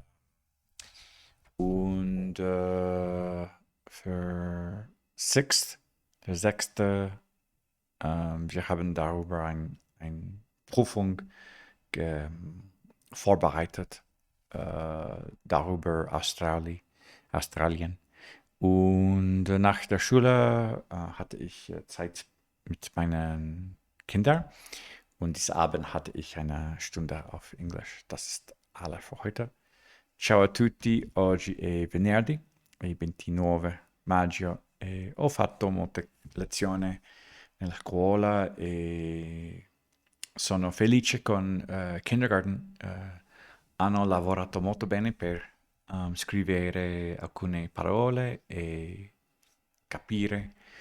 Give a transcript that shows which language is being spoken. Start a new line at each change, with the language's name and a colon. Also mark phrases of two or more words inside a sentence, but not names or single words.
German: Und für der sechste, wir haben darüber eine Prüfung vorbereitet, darüber Australien. Und nach der Schule hatte ich Zeit mit meinen Kindern und diesen Abend hatte ich eine Stunde auf Englisch. Das ist alles für heute.
Italian: Ciao a tutti, oggi è venerdì, il 29 maggio, e ho fatto molte lezioni nella scuola e sono felice con Kindergarten. Hanno lavorato molto bene per scrivere alcune parole e capire.